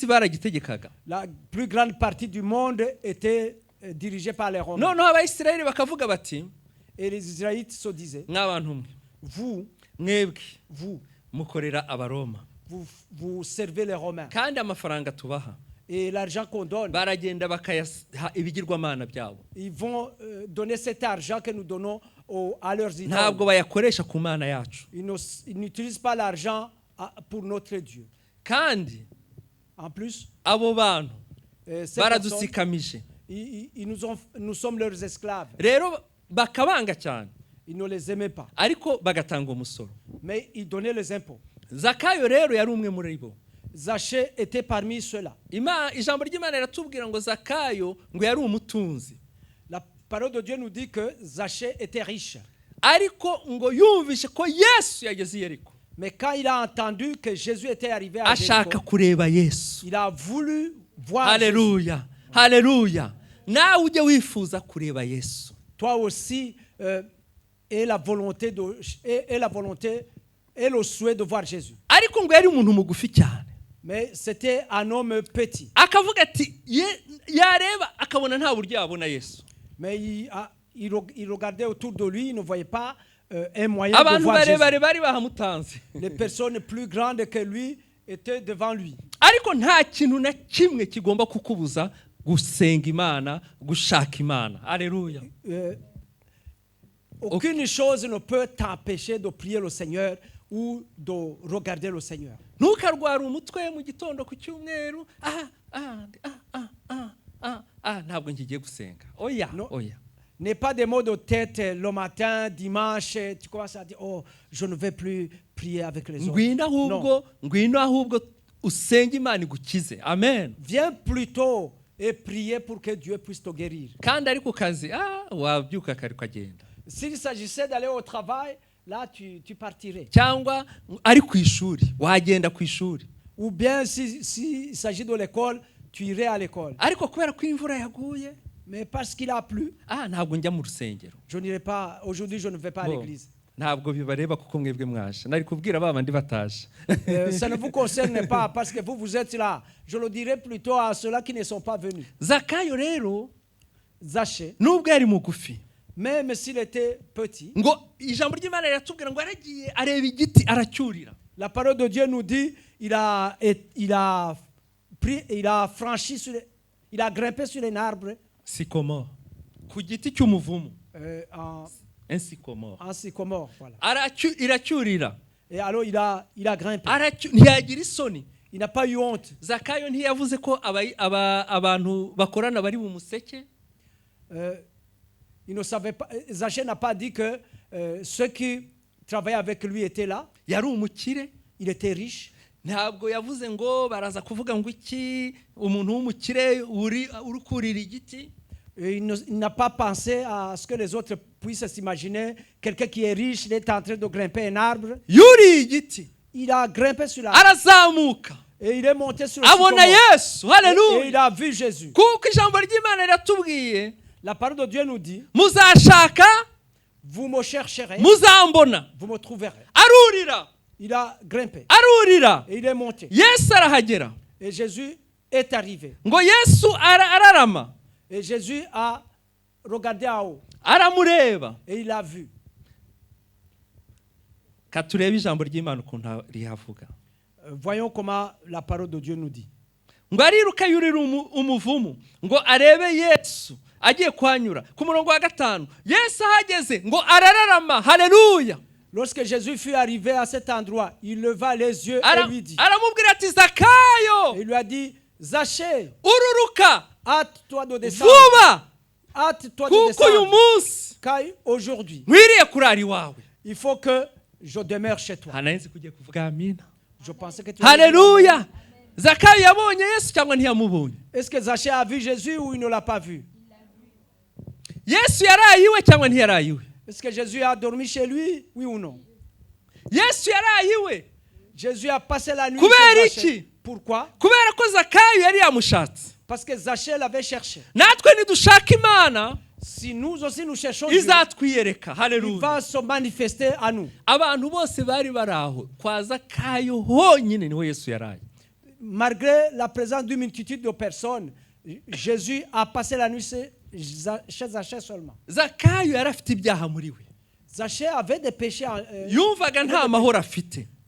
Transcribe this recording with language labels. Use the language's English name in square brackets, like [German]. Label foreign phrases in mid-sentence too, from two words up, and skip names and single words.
[French] La plus grande partie du monde était dirigée par les Romains. Et les Israélites se disaient, vous servez les Romains. Et l'argent qu'on donne, [Kinyarwanda] baragenda bakayaha ibigirwamana byabo. [French] Ils vont donner cet argent que nous donnons à leurs idoles. [Kinyarwanda] Ntabwo bayakoresha ku Mana yacu. [French] Ils n'utilisent pas l'argent pour notre Dieu. [Kinyarwanda] Kandi [French] en plus, [Kinyarwanda] abo bantu baradusikamije. [French] Nous sommes leurs esclaves. [Kinyarwanda] Rero bakabanga cyane. [French] Ils ne les aimaient pas. [Kinyarwanda] Ariko bagatanga umusoro. [French] Mais ils donnaient les impôts. [Kinyarwanda] Zakayo rero yari umwe muri bo. [French] Zaché était parmi ceux-là. [Kinyarwanda] Ijambo ry'Imana riratubwira ngo Zakayo ngo yari umutunzi. [French] La parole de Dieu nous dit que Zaché était riche. [Kinyarwanda] Ariko ngo yumvishe ko Yesu yageze i Yeriko. [French] Mais quand il a entendu que Jésus était arrivé à [Kinyarwanda] ashaka kureba Yesu. [French] Il a voulu voir Alléluia. Jésus. Alléluia. [Kinyarwanda] Nawe ujye wifuza kureba Yesu. [French] Toi aussi et la volonté et le souhait de voir Jésus. [Kinyarwanda] Ariko ngo yari umuntu mugufi cyane. [French] Mais c'était un homme petit. Akavuga ati yareba akabona nta buryo yabona Yesu. Mais il regardait autour de lui, il ne voyait pas un moyen de voir Jésus. Les personnes plus grandes que lui étaient devant lui. [Kinyarwanda] Ariko nta kintu na kimwe kigomba kukubuza gusenga Imana, gushaka Imana. Alléluia. [French] Aucune chose ne peut t'empêcher de prier le Seigneur ou de regarder le Seigneur. [Kinyarwanda] Ntukarwara umutwe mu gitondo ku cyumweru. Ntabwo ngiye gusenga. Oya, oya. [French] N'est pas des mots de tête le matin, dimanche, tu commences à dire oh, je ne vais plus prier avec les autres. [Kinyarwanda] Ngwino ahubwo usenga Imana igukize. Amen. [French] Viens plutôt et prier pour que Dieu puisse te guérir. [Kinyarwanda] Kandi ari ku kazi wabyuka kare kagenda. [French] S'il s'agissait d'aller au travail, là tu partirais. [Kinyarwanda] Cyangwa ari ku ishuri wagenda ku ishuri. [French] Ou bien s'il s'agit de l'école, tu irais à l'école. [Kinyarwanda] Ariko kubera ko imvura yaguye, [French] mais parce qu'il a plu, [Kinyarwanda] ntabwo njya mu rusengero. [French] Je n'irai pas aujourd'hui, je ne vais pas à l'église. [Kinyarwanda] Ntabwo bibareba kuko mwebwe mwaje. Nari kubwira babandi bataje. [French] Ça ne vous concerne pas parce que vous êtes là. Je le dirai plutôt à ceux-là qui ne sont pas venus. [Kinyarwanda] Zakayo rero, [French] Zaché, [Kinyarwanda] nubwo yari mugufi, [French] même s'il était petit, [Kinyarwanda] ngo ijambo ry'Imana riratubwira ngo aragiye areba igiti aracyurira. [French] La parole de Dieu nous dit il a grimpé sur un arbre. Sycomore. [Kinyarwanda] Ku giti cy'umuvumu. [French] Un sycomore. Un sycomore, voilà. [Kinyarwanda] Iracyurira. [French] Et alors il a grimpé. [Kinyarwanda] Ntiyagira isoni. [French] Il n'a pas eu honte. [Kinyarwanda] Zakayo ntiyavuze ko abantu bakorana bari mu museke. [French] Il ne savait pas. Zaché n'a pas dit que ceux qui travaillaient avec lui étaient là. [Kinyarwanda] Yari umukire. [French] Il était riche. [Kinyarwanda] Ntabwo yavuze ngo baraza kuvuga ngo iki umuntu w'umukire uri kurira igiti. [French] Il n'a pas pensé à ce que les autres puissent s'imaginer quelqu'un qui est riche, il est en train de grimper un arbre. [Kinyarwanda] Yuri igiti. [French] Il a grimpé sur l'arbre. [Kinyarwanda] Arazamuka. [French] Et il est monté sur le sycomore. [Kinyarwanda] Abona Yesu. Hallelujah. [French] Et il a vu Jésus. [Kinyarwanda] Kuko ijambo ry'Imana riratubwiye. [French] La parole de Dieu nous dit, [Kinyarwanda] muzashaka, [French] vous me chercherez, [Kinyarwanda] muzambona, [French] vous me trouverez. [Kinyarwanda] Arurira. [French] Il a grimpé. [Kinyarwanda] Arurira. [French] Et il est monté. [Kinyarwanda] Yesu arahagera. [French] Et Jésus est arrivé. [Kinyarwanda] Ngo Yesu ararama. [French] Et Jésus a regardé en haut. [Kinyarwanda] Aramureba. [French] Et il a vu. [Kinyarwanda] Katurebe ijambo ry'Imana ukuntu rihavuga. [French] Voyons comment la parole de Dieu nous dit. [Kinyarwanda] Ngo ariruka yurira umuvumu ngo arebe Yesu agiye kwanyura ku murongo wa 5. Yesu ahageze ngo arararama. Haleluya. [French] Lorsque Jésus fut arrivé à cet endroit, il leva les yeux et lui dit. [Kinyarwanda] Aramubwira ati Zakayo. [French] Il lui a dit Zaché. [Kinyarwanda] Ururuka. [French] Hâte-toi de descendre. [Kinyarwanda] Vuba. [French] Hâte-toi de descendre. [Kinyarwanda] Kuko uyu munsi. [French] Car aujourd'hui. [Kinyarwanda] Nkwiriye kurara iwawe. [French] Il faut que je demeure chez toi. [Kinyarwanda] Hanayenze kugiye kuvuga amina. [French] Je pensais que tu. [Kinyarwanda] Haleluya. Zakayo yabonye Yesu cyangwa ntiyamubonye? [French] Est-ce que Zaché a vu Jésus ou il ne l'a pas vu? [Kinyarwanda] Yesu yarayiwe cyangwa ntiyarayiwe? [French] Est-ce que Jésus a dormi chez lui, oui ou non? [Kinyarwanda] Yesu yarayiwe. [French] Jésus a passé la nuit chez Zaché. Pourquoi? [Kinyarwanda] Kubera ko Zakayo yari yamushatse. [French] Parce que Zaché l'avait cherché. [Kinyarwanda] Natwe nidushaka Imana, [French] si nous aussi nous cherchons Dieu, [Kinyarwanda] izatwiyereka. Haleluya. [French] Il va se manifester à nous. [Kinyarwanda] Abantu bose bari baraho kwa Zakayo honyine niho Yesu yaraye. [French] Malgré la présence d'une multitude de personnes, Jésus a passé la nuit chez Zaché seulement. [Kinyarwanda] Zakayo yari afite ibyaha muri we. [French] Zaché avait des péchés. [Kinyarwanda] Yumvaga nta mahoro afite.